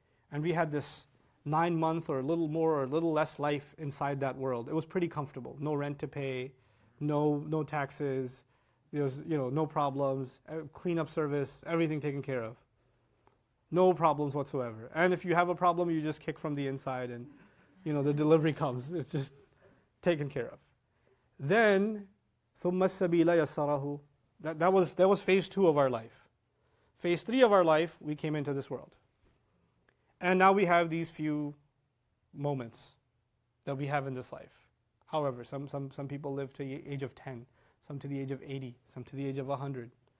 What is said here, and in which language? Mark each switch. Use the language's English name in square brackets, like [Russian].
[English] And we had this 9-month or a little more or a little less life inside that world. It was pretty comfortable. No rent to pay, no taxes, there was, no problems, cleanup service, everything taken care of. No problems whatsoever. And if you have a problem, you just kick from the inside and the delivery comes. It's just taken care of. Then [Arabic] ثُمَّ السَّبِيلَ يَسَّرَهُ. [English] That was phase 2 of our life. Phase 3 of our life, we came into this world. And now we have these few moments that we have in this life. However, some people live to the age of 10, some to the age of 80, some to the age of 100.